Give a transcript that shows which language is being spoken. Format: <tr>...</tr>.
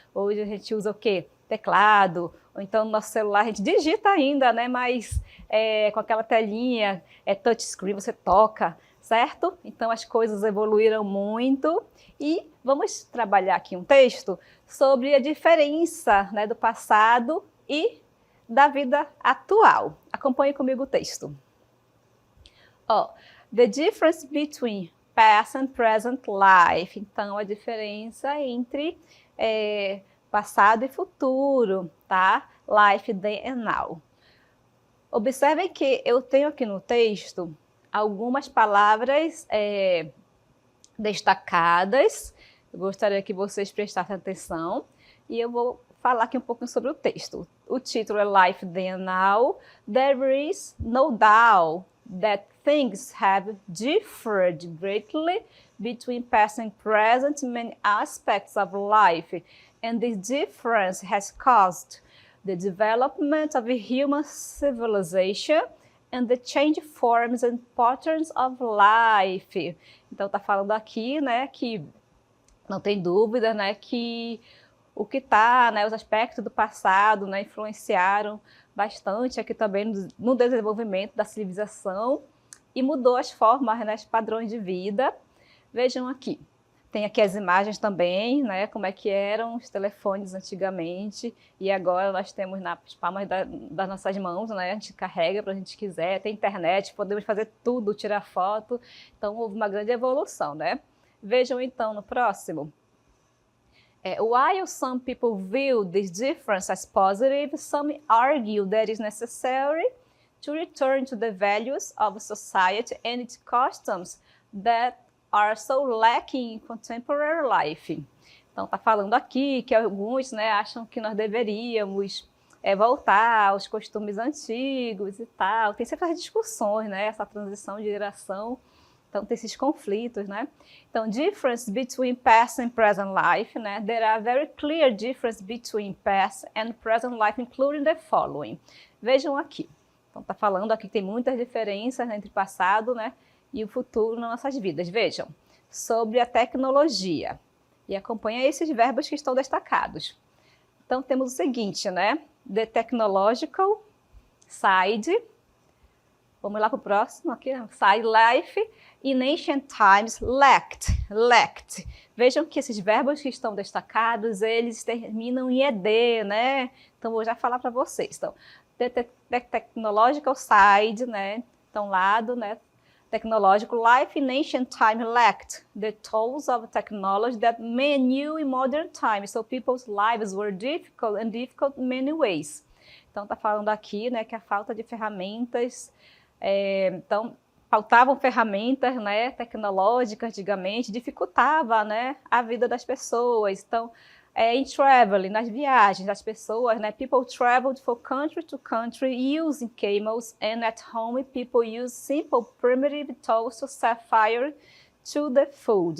<pt>Hoje a gente usa o quê? Teclado, ou então no nosso celular a gente digita ainda, né, mas com aquela telinha, touchscreen, você toca, certo? Então as coisas evoluíram muito e vamos trabalhar aqui um texto sobre a diferença, né, do passado e da vida atual. Acompanhe comigo o texto.</pt> <en>The difference between past and present life.</en> <pt>Então a diferença entre passado e futuro, tá?</pt> <en>Life, then and now.</en> <pt>Observem que eu tenho aqui no texto algumas palavras destacadas. Eu gostaria que vocês prestassem atenção e eu vou falar aqui um pouquinho sobre o texto. O título é</pt> <en>Life, then and now. There is no doubt that things have differed greatly between past and present in many aspects of life. And this difference has caused the development of human civilization and the change forms and patterns of life.</en> <pt>Então está falando aqui, né, que não tem dúvida, né, que o que está, né, os aspectos do passado, né, influenciaram bastante aqui também no desenvolvimento da civilização e mudou as formas, né, os padrões de vida. Vejam aqui. Tem aqui as imagens também, né, como é que eram os telefones antigamente e agora nós temos nas palmas das nossas mãos, né, a gente carrega para a gente quiser, tem internet, podemos fazer tudo, tirar foto, então houve uma grande evolução, né? Vejam então no próximo.</pt> <en>While some people view this difference as positive, some argue that it is necessary to return to the values of society and its customs that are so lacking in contemporary life.</en> <pt>Então está falando aqui que alguns, né, acham que nós deveríamos voltar aos costumes antigos e tal. Tem sempre as discussões, né, essa transição de geração, então tem esses conflitos, né?</pt> <en>Então, difference between past and present life, né? There are very clear difference between past and present life, including the following.</en> <pt>Vejam aqui. Então está falando aqui que tem muitas diferenças entre passado, né, e o futuro nas nossas vidas. Vejam, sobre a tecnologia. E acompanha esses verbos que estão destacados. Então, temos o seguinte, né?</pt> <en>The technological side.</en> <pt>Vamos lá para o próximo aqui.</pt> <en>Side life. In ancient times, lacked.</en> <pt>Vejam que esses verbos que estão destacados, eles terminam em ED, né? Então, vou já falar para vocês. Então,</pt> <en>the technological side,</en> <pt>né? Então, lado, né?</pt> <en>Technological life in ancient time lacked the tools of technology that men knew in modern times, so people's lives were difficult in many ways.</en> <pt>Então está falando aqui, né, que a falta de ferramentas, então faltavam ferramentas, né, tecnológicas antigamente, dificultava, né, a vida das pessoas. Então</pt> <en>In traveling,</en> <pt>nas viagens, as pessoas, né?</pt> <en>People traveled from country to country using camels, and at home people use simple primitive tools to set fire to the food.</en>